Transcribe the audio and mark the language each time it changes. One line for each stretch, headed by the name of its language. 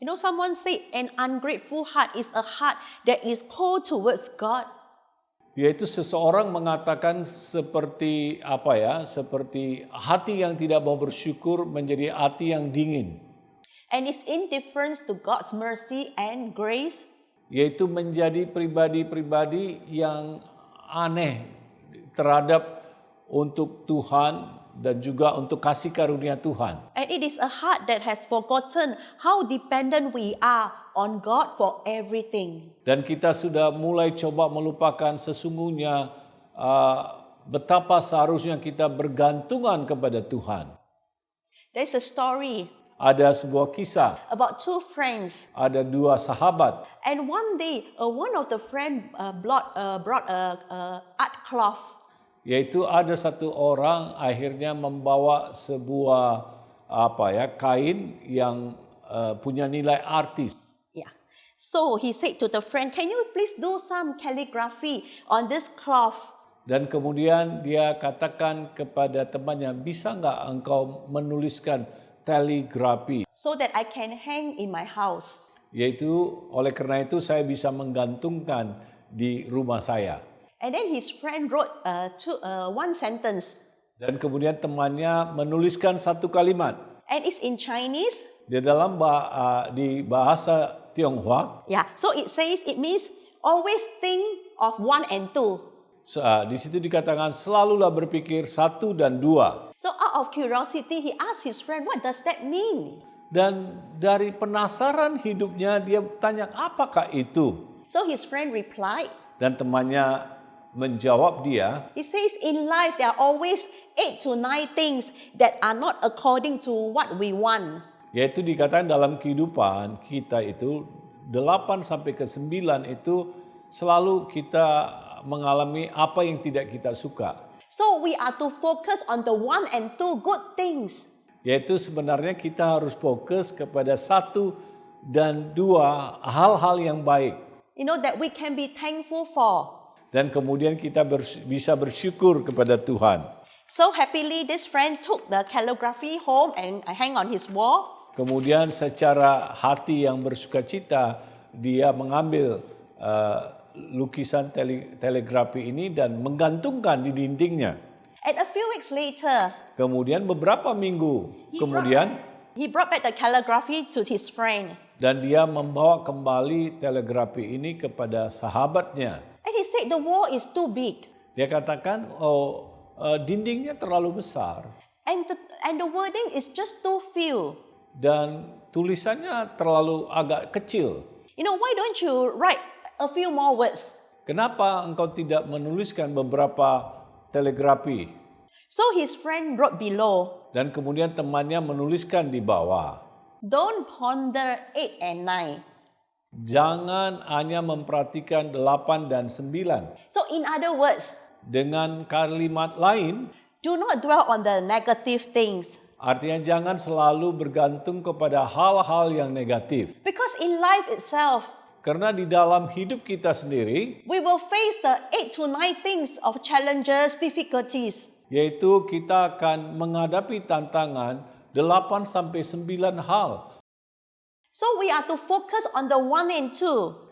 English: Someone said an ungrateful heart is a heart that is cold towards God.
Indonesian: Yaitu seseorang mengatakan seperti seperti hati yang tidak mau bersyukur menjadi hati yang dingin.
English: And its indifference to God's mercy and grace.
Indonesian: Yaitu menjadi pribadi-pribadi yang aneh terhadap untuk Tuhan dan juga untuk kasih karunia Tuhan.
English: And it is a heart that has forgotten how dependent we are on God for everything.
Indonesian: Dan kita sudah mulai coba melupakan sesungguhnya betapa seharusnya kita bergantungan kepada Tuhan.
English: There's a story
Indonesian: Ada sebuah kisah,
English: about two friends.
Indonesian: ada dua sahabat.
English: And one day, one of the friend brought a art cloth.
Indonesian: Yaitu ada satu orang akhirnya membawa sebuah kain yang punya nilai artis.
English: Yeah. So he said to the friend, "Can you please do some calligraphy on this cloth?"
Indonesian: Dan kemudian dia katakan kepada temannya, bisa nggak engkau menuliskan kaligrafi?
English: So that I can hang in my house.
Indonesian: Yaitu oleh karena itu saya bisa menggantungkan di rumah saya.
English: And then his friend wrote one sentence.
Indonesian: Dan kemudian temannya menuliskan satu kalimat.
English: And it's in Chinese.
Indonesian: Di dalam di bahasa Tionghoa.
English: Yeah. So it means always think of 1 and 2.
Indonesian: Di situ dikatakan selalulah berpikir 1 dan 2.
English: So out of curiosity, he asked his friend, "What does that mean?"
Indonesian: Dan dari penasaran hidupnya dia tanya, apakah itu?
English: So his friend replied.
Indonesian: Dan temannya menjawab dia,
English: He says, in life there are always 8 to 9 things that are not according to what we want.
Indonesian: yaitu dikatakan dalam kehidupan kita itu 8 sampai ke 9 itu selalu kita mengalami apa yang tidak kita suka.
English: So we are to focus on the 1 and 2 good things.
Indonesian: Yaitu sebenarnya kita harus fokus kepada 1 dan 2 hal-hal yang baik.
English: That we can be thankful for.
Indonesian: Dan kemudian kita bisa bersyukur kepada Tuhan.
English: So happily this friend took the calligraphy home and hang on his wall.
Indonesian: Kemudian secara hati yang bersukacita dia mengambil lukisan kaligrafi ini dan menggantungkan di dindingnya.
English: And a few weeks later,
Indonesian: Kemudian beberapa minggu kemudian
English: he brought back the calligraphy to his friend.
Indonesian: dan dia membawa kembali kaligrafi ini kepada sahabatnya.
English: And he said the wall is too big.
Indonesian: Dia katakan, dindingnya terlalu besar
English: And the wording is just too few.
Indonesian: dan tulisannya terlalu agak kecil.
English: Why don't you write a few more words?
Indonesian: Kenapa engkau tidak menuliskan beberapa kaligrafi?
English: So his friend wrote below,
Indonesian: Dan kemudian temannya menuliskan di bawah,
English: don't ponder 8 and 9.
Indonesian: jangan hanya memperhatikan 8 dan 9.
English: So in other words,
Indonesian: Dengan kalimat lain,
English: do not dwell on the negative things.
Indonesian: artinya jangan selalu bergantung kepada hal-hal yang negatif.
English: Because in life itself,
Indonesian: Karena di dalam hidup kita sendiri,
English: we will face the 8 to 9 things of challenges, difficulties.
Indonesian: yaitu kita akan menghadapi tantangan 8 sampai 9 hal.
English: So we are to focus on the 1 and 2.